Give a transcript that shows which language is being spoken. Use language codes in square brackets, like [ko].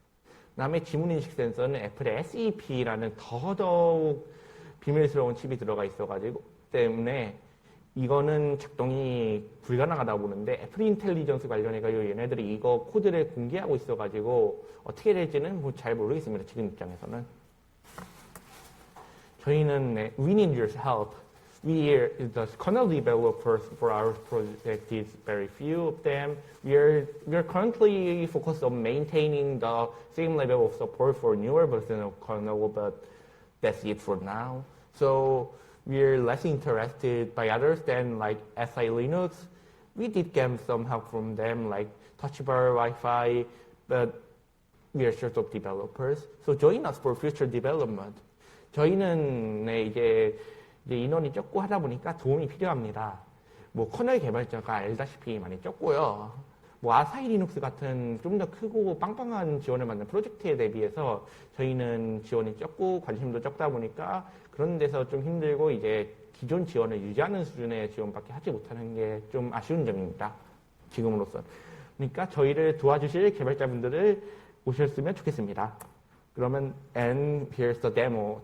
[ko] 그 다음에 지문인식 센서는 애플의 SEP라는 더더욱 비밀스러운 칩이 들어가 있어가지고 때문에 이거는 작동이 불가능하다고 보는데 애플 인텔리전스 관련해가지고 얘네들이 이거 코드를 공개하고 있어가지고 어떻게 될지는 잘 모르겠습니다. 지금 입장에서는. 저희는 [en] we need your help. The kernel developers for our project is very few of them. We're currently focused on maintaining the same level of support for newer version of kernel, but that's it for now. So we're less interested by others than like Asahi Linux. We did get some help from them, like Touch Bar, Wi-Fi, but we are short of developers. So join us for future development. [ko] 저희는 이제 인원이 적고 하다 보니까 도움이 필요합니다. 뭐 커널 개발자가 알다시피 많이 적고요. 뭐 아사히 리눅스 같은 좀 더 크고 빵빵한 지원을 받는 프로젝트에 대비해서 저희는 지원이 적고 관심도 적다 보니까 그런 데서 좀 힘들고 이제 기존 지원을 유지하는 수준의 지원밖에 하지 못하는 게 좀 아쉬운 점입니다. 지금으로선. 그러니까 저희를 도와주실 개발자분들을 오셨으면 좋겠습니다. 그러면 [en] and here's the demo.